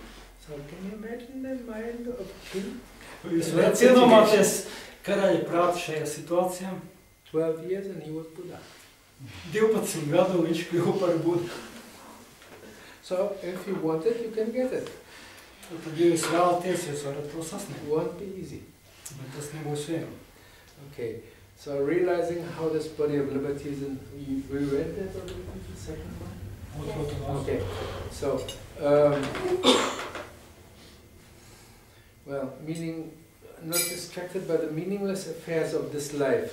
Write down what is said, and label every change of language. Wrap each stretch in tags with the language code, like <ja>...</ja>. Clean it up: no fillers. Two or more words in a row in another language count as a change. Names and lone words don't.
<en>So can you imagine the mind of king?</en> <lv>Jūs varat iedomāties karaļa prātu šajā situācijā?</lv> <en>12 years and he was Buddha.</en> <lv>12 gadu viņš kļuva par Budu.</lv> <en>So if you want it, you can get it.</en> <lv>Tad, ja jūs vēlaties, jūs varat to sasniegt.</lv> <en>It won't be easy.</en> <lv>Bet tas nebūs viegli.</lv> <en>Okay, so realizing how this body of liberty is in, we read that already, the second one? Okay, so, well, meaning, not distracted by the meaningless affairs of this life.</en>